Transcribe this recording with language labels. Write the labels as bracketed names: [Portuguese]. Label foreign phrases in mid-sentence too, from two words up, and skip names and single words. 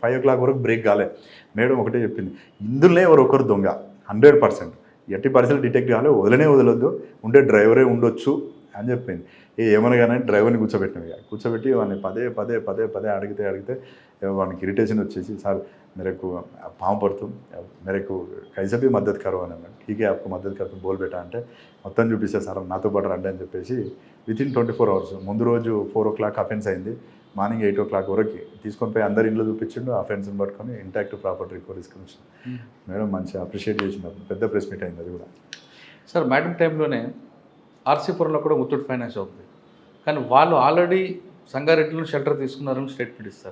[Telugu] 5 o'clock వరకు బ్రేక్ కాలే. మేడం ఒకటే చెప్పింది, ఇందులోనే ఒకరు దొంగ 100%, 80% డిటెక్ట్ కావాలి, వదలొద్దు, ఉండే డ్రైవరే ఉండొచ్చు అని చెప్పింది. ఏమనగానే డ్రైవర్ని కూర్చోబెట్టి వాడిని పదే అడిగితే వానికి ఇరిటేషన్ వచ్చేసి, సార్ [Hindi] मेरे को पाँव पर तुम मेरे को कैसे भी मदद करो [Telugu] అని అన్నాడు. [Hindi] ठीक है आपको मदद करते बोल बेटा [Telugu] అంటే మొత్తం చూపిస్తే సార్ నాతో పాటు రండి అని చెప్పేసి [English] within 24 hours [Telugu] ముందు రోజు 4 o'clock అఫెన్స్ అయింది. [English] morning 8 o'clock [Telugu] వరకు తీసుకొని పోయి అందరి ఇంట్లో చూపించిండు. ఆ ఫ్రెండ్స్ని పట్టుకొని [English] intact property recover [Telugu] తీసుకొని వచ్చింది. మేడం మంచిగా అప్రిషియేట్ చేసినారు, పెద్ద [English] press meet [Telugu] అయింది అది కూడా. సార్ మేడం టైంలోనే ఆర్సీపురంలో కూడా ముత్తూట్ ఫైనాన్స్ అవుతుంది, కానీ వాళ్ళు ఆల్రెడీ సంగారెడ్డిలో షెల్టర్ తీసుకున్నారని స్టేట్మెంట్ ఇస్తారు.